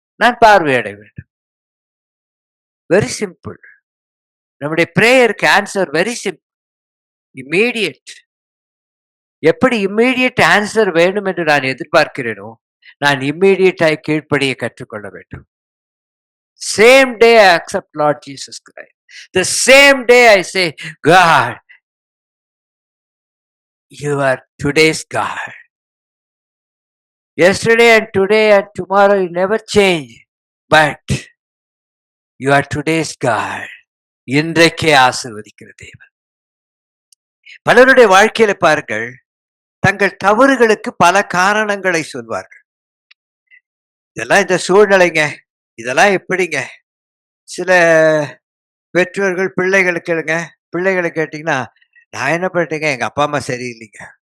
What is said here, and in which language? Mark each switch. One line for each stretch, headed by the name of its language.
Tamil: நான் பார்வையடைய வேண்டும்.
English: Very simple.
Tamil: நம்முடைய பிரேயருக்கு
English: Answer very simple, immediate.
Tamil: எப்படி
English: immediate answer
Tamil: வேணும் என்று நான் எதிர்பார்க்கிறேனோ, நான் இம்மீடியட்டாய் கீழ்ப்படிய கற்றுக்கொள்ள வேண்டும்.
English: Same day I accept Lord Jesus Christ. The same day I say, God, you are today's God. Yesterday and today and tomorrow you never change, but you are today's God.
Tamil: இன்றைக்கே ஆசீர்வதிக்கிற தேவன். பலருடைய வாழ்க்கையில பாருங்கள், தங்கள் தவறுகளுக்கு பல காரணங்களை சொல்வார்கள். இதெல்லாம் இந்த சூழ்நிலைங்க, இதெல்லாம் எப்படிங்க? சில பெற்றோர்கள் பிள்ளைகளை கேளுங்க, பிள்ளைகளை கேட்டீங்கன்னா, நான் என்ன பண்ணிட்டேங்க, எங்க அப்பா அம்மா சரியில்லைங்க.